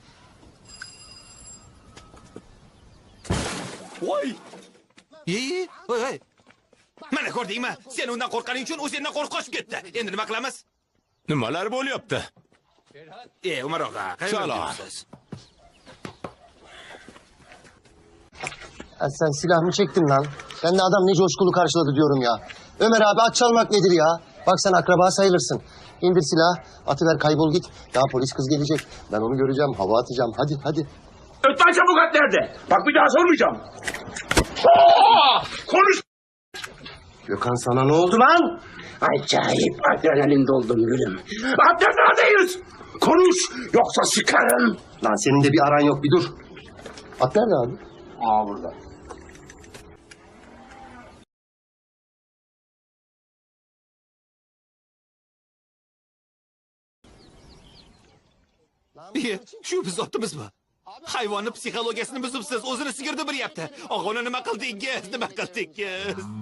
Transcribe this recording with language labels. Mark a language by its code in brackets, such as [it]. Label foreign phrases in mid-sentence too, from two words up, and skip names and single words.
[uz] Voy! Voy. Mana ko'rdingmi? Sen undan qo'rqqaning uchun o'zingdan qo'rqib ketdi. Endi nima qilamiz? Nimalar bo'lyapti? Umar og'a, qayerda yuribsiz? [tr] Sen silah mı çektin lan? Ben de adam ne coşkulu karşıladı diyorum ya. Ömer abi at çalmak nedir ya? Bak sen akraba sayılırsın. İndir silah, atıver kaybol git. Daha polis kız gelecek. Ben onu göreceğim, hava atacağım. Hadi. Ötmen çabuk at nerede? Bak bir daha sormayacağım. Konuş! Gökhan sana ne oldu lan? Acayip adrenalin doldum gülüm. Neredeyiz? Konuş yoksa sıkarım. Lan senin de bir aran yok, bir dur. At nerede abi? Aa burada. [uz] Iye, shu biz zotimiz mi? Hayvonni psixologiyasini buzibsiz, o'zini sigirni biryapti. Og'uni nima qildingiz? Nima qildingiz?